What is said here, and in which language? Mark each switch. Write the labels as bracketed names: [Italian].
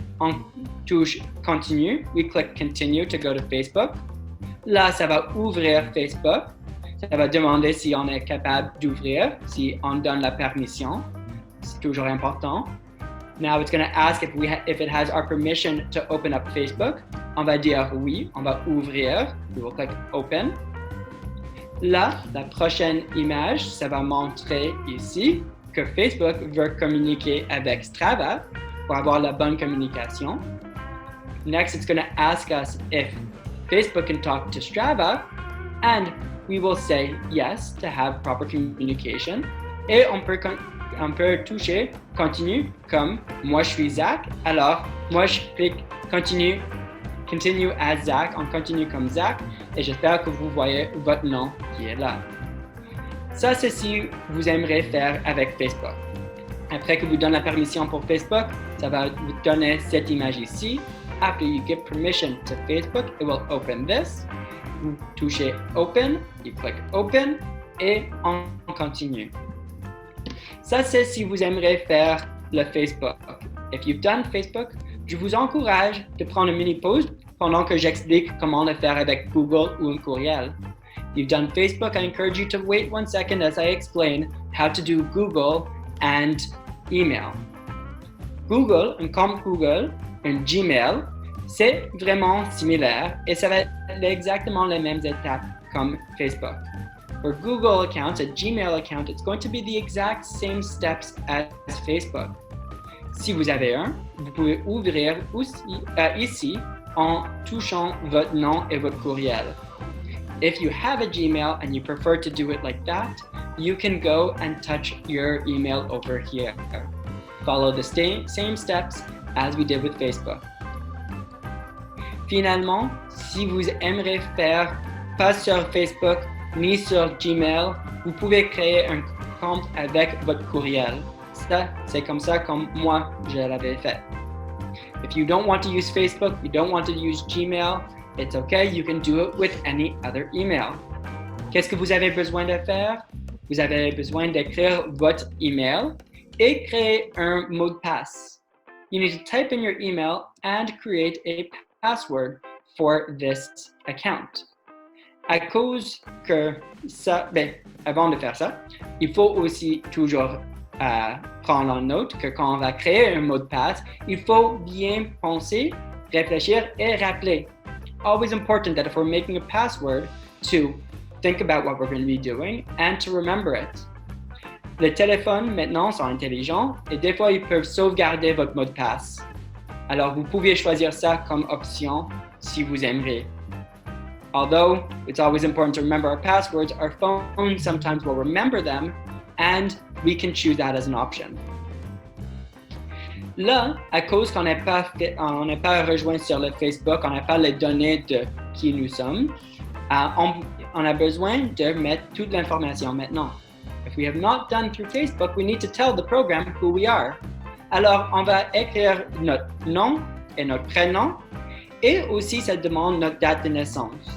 [French] On touche continue. [English] We click continue to go to Facebook. [French] Là, ça va ouvrir Facebook. Ça va demander si on est capable d'ouvrir, si on donne la permission. C'est toujours important. [English] Now it's going to ask if it has our permission to open up Facebook. [French] On va dire oui, on va ouvrir. [English] We will click open. [French] Là, la prochaine image, ça va montrer ici que Facebook veut communiquer avec Strava pour avoir la bonne communication. [English] Next, it's going to ask us if Facebook can talk to Strava, and we will say yes to have proper communication. [French] Et on peut toucher continue comme moi je suis Zach, alors moi je clique [English] continue as Zach, [French] on continue comme Zach, et j'espère que vous voyez votre nom qui est là. Ça, c'est ce que vous aimeriez faire avec Facebook. Après que vous donnez la permission pour Facebook, ça va vous donner cette image ici. [English] After you give permission to Facebook, it will open this. [French] Vous touchez Open, [English] you click Open, [French] et on continue. Ça, c'est si vous aimeriez faire le Facebook. [English] If you've done Facebook, [French] je vous encourage de prendre une mini-pause pendant que j'explique comment le faire avec Google ou un courriel. [English] If you've done Facebook, I encourage you to wait 1 second as I explain how to do Google and email. [French] Google, un compte Google, un Gmail, c'est vraiment similaire et ça va être exactement les mêmes étapes comme Facebook. [English] For Google account, a Gmail account, it's going to be the exact same steps as Facebook. [French] Si vous avez un, vous pouvez ouvrir ici en touchant votre nom et votre courriel. [English] If you have a Gmail and you prefer to do it like that, you can go and touch your email over here. Follow the same steps as we did with Facebook. [French] Finalement, si vous aimeriez faire pas sur Facebook ni sur Gmail, vous pouvez créer un compte avec votre courriel. Ça, c'est comme ça comme moi, je l'avais fait. [English] If you don't want to use Facebook, you don't want to use Gmail, it's okay, you can do it with any other email. [French] Qu'est-ce que vous avez besoin de faire? Vous avez besoin d'écrire votre email et créer un mot de passe. [English] You need to type in your email and create a password for this account. [French] À cause que ça, avant de faire ça, il faut aussi toujours prendre en note que quand on va créer un mot de passe, il faut bien penser, réfléchir et rappeler. [English] Always important that if we're making a password to think about what we're going to be doing and to remember it. [French] Les téléphones maintenant sont intelligents et des fois ils peuvent sauvegarder votre mot de passe. Alors vous pouvez choisir ça comme option si vous aimeriez. [English] Although it's always important to remember our passwords, our phone sometimes will remember them and we can choose that as an option. [French] Là, à cause qu'on n'est pas rejoint sur le Facebook, on n'a pas les données de qui nous sommes, on a besoin de mettre toute l'information maintenant. [English] If we have not done through Facebook, we need to tell the program who we are. [French] Alors, on va écrire notre nom et notre prénom et aussi ça demande notre date de naissance.